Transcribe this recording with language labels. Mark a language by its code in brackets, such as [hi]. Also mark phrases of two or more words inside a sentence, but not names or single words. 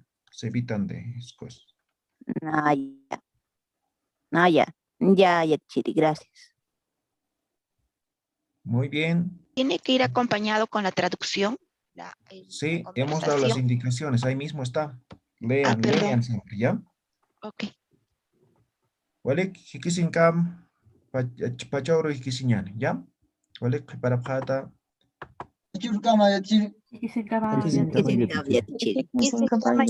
[es] Se evitan de esas cosas. Ya, Chiri, gracias. Muy bien. ¿Tiene que ir acompañado con la traducción? Sí, hemos dado las indicaciones, ahí mismo está. Lean siempre, ¿ya? Ok. [ay] Walik, hikisinkam, pachoro hikisiñani, ¿ya? Walik, para pata. Hikisinkama, Yatichiri.